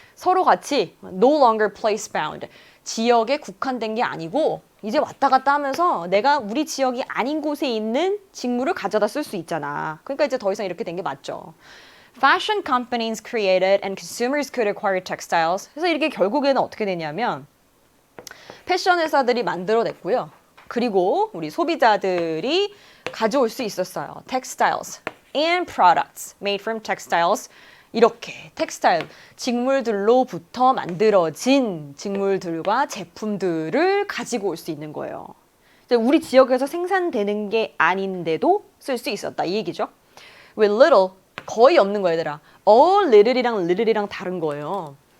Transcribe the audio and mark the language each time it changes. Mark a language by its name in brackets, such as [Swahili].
[Korean] 서로 같이 [English] no longer place bound. [Korean] 지역에 국한된 게 아니고 이제 왔다 갔다 하면서 내가 우리 지역이 아닌 곳에 있는 직물을 가져다 쓸 수 있잖아. 그러니까 이제 더 이상 이렇게 된 게 맞죠. [English] Fashion companies created and consumers could acquire textiles. [Korean] 그래서 이게 결국에는 어떻게 되냐면 패션 회사들이 만들어냈고요. 그리고 우리 소비자들이 가져올 수 있었어요. [English] Textiles and products made from textiles. [Korean] 이렇게 텍스타일, 직물들로부터 만들어진 직물들과 제품들을 가지고 올 수 있는 거예요. 우리 지역에서 생산되는 게 아닌데도 쓸 수 있었다. 이 얘기죠. [English] With little, [Korean] 거의 없는 거야, 얘들아. all little이랑 다른 거예요.